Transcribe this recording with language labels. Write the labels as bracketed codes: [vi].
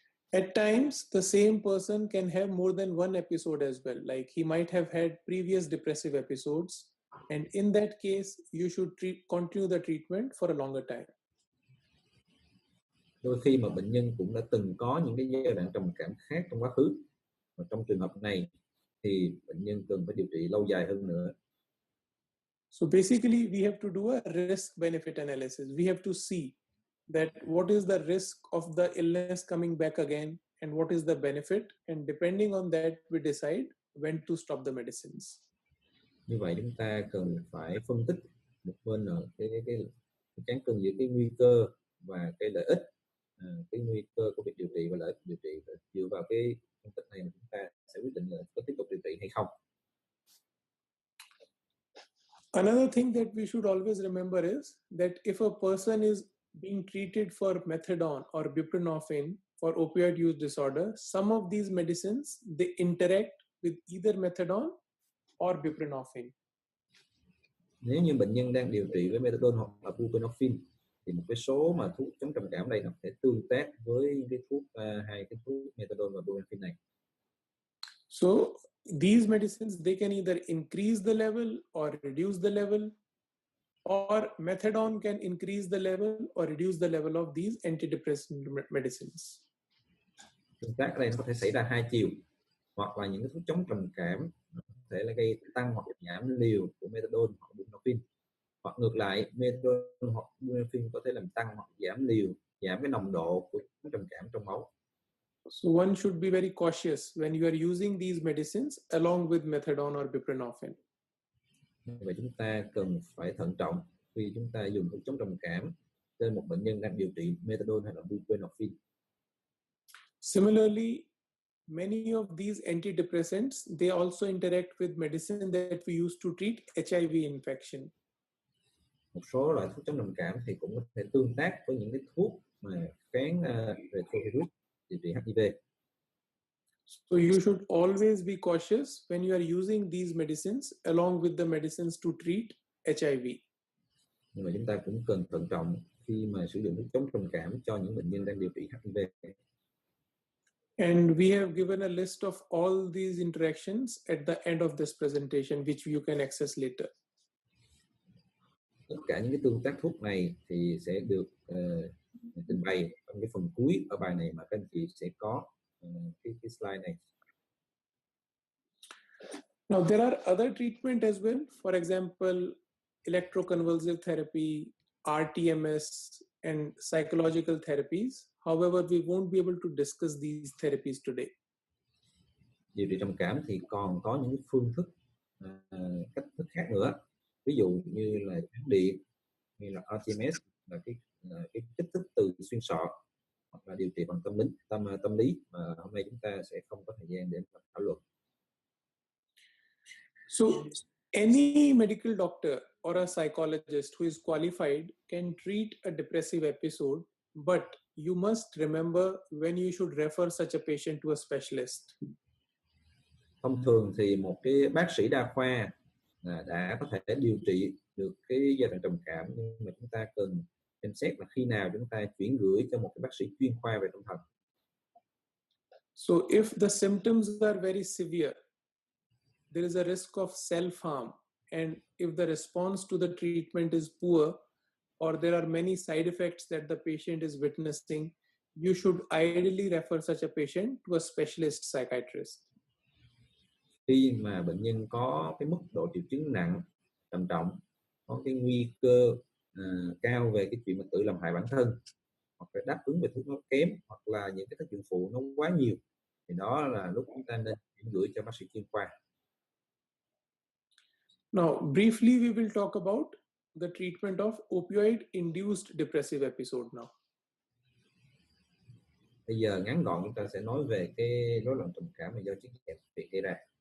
[en] At times, the same person can have more than one episode as well. Like he might have had previous depressive episodes, and in that case, you should continue the treatment for a longer time. [vi] Đôi khi mà bệnh nhân cũng đã từng có những cái giai đoạn trầm cảm khác trong quá khứ, và trong trường hợp này thì bệnh nhân cần phải điều trị lâu dài hơn nữa. [en] So basically, we have to do a risk-benefit analysis. We have to see that what is the risk of the illness coming back again and what is the benefit, and depending on that, we decide when to stop the medicines. [vi] Như vậy chúng ta cần phải phân tích một bên là cái cán cân giữa cái nguy cơ và cái lợi ích, cái nguy cơ của việc điều trị và lợi ích điều trị. Dựa vào cái phân tích này chúng ta sẽ quyết định là có tiếp tục điều trị hay không. [en] Another thing that we should always remember is that if a person is being treated for methadone or buprenorphine for opioid use disorder, some of these medicines, they interact with either methadone or buprenorphine. [vi] Nếu như bệnh nhân đang điều trị với methadone hoặc là buprenorphine thì một cái số mà thuốc chống trầm cảm đây nó sẽ tương tác với cái thuốc hai cái thuốc methadone và buprenorphine này. [en] So these medicines, they can either increase the level or reduce the level, or methadone can increase the level or reduce the level of these antidepressant medicines. [vi] Tương tác ở đây nó có thể xảy ra hai chiều, hoặc là những cái thuốc chống trầm cảm có thể là gây tăng hoặc giảm liều của methadone hoặc buprenorphine, hoặc ngược lại methadone hoặc buprenorphine có thể làm tăng hoặc giảm liều, giảm cái nồng độ của trầm cảm trong máu. [en] So one should be very cautious when you are using these medicines along with methadone or buprenorphine. [vi] Vậy chúng ta cần phải thận trọng khi chúng ta dùng thuốc chống trầm cảm trên một bệnh nhân đang điều trị methadone hay là buprenorphine. [en] Similarly, many of these antidepressants, they also interact with medicine that we use to treat HIV infection. [vi] Một số loại thuốc chống trầm cảm thì cũng có thể tương tác với những cái thuốc mà kháng retrovirus điều trị HIV. [en] So you should always be cautious when you are using these medicines along with the medicines to treat HIV. [vi] Nhưng mà chúng ta cũng cần thận trọng khi mà sử dụng thuốc chống trầm cảm cho những bệnh nhân đang điều trị HIV. [en] And we have given a list of all these interactions at the end of this presentation, which you can access later. [vi] Tất cả những cái tương tác thuốc này thì sẽ được trình bày trong cái phần cuối ở bài này, mà các anh chị sẽ có cái slide này. [en] Now there are other treatment as well. For example, electroconvulsive therapy, RTMS, and psychological therapies. However, we won't be able to discuss these therapies today. [vi] Điều trị trầm cảm thì còn có những phương thức, cách thức khác nữa. Ví dụ như là chấn điện, như là RTMS, là cái kích thích từ xuyên sọ, hoặc là điều trị bằng tâm lý mà hôm nay chúng ta sẽ không có thời gian để thảo luận. [en] So any medical doctor or a psychologist who is qualified can treat a depressive episode, but you must remember when you should refer such a patient to a specialist. [vi] Thông thường thì một cái bác sĩ đa khoa đã có thể điều trị được cái giai đoạn trầm cảm, nhưng mà chúng ta cần xem xét là khi nào chúng ta chuyển gửi cho một cái bác sĩ chuyên khoa về tâm thần. [en] So if the symptoms are very severe, there is a risk of self-harm, and if the response to the treatment is poor, or there are many side effects that the patient is witnessing, you should ideally refer such a patient to a specialist psychiatrist. [vi] Khi mà bệnh nhân có cái mức độ triệu chứng nặng, trầm trọng, có cái nguy cơ cao về cái chuyện mà tự làm hại bản thân, hoặc là đáp ứng về thuốc nó kém, hoặc là những cái tác dụng phụ nó quá nhiều, thì đó là lúc chúng ta nên chuyển gửi cho bác sĩ chuyên khoa. [en] Now, briefly, we will talk about the treatment of opioid-induced depressive episode now. [vi] Bây giờ ngắn gọn chúng ta sẽ nói về cái rối loạn trầm cảm mà do chất dạng thuốc phiện gây ra.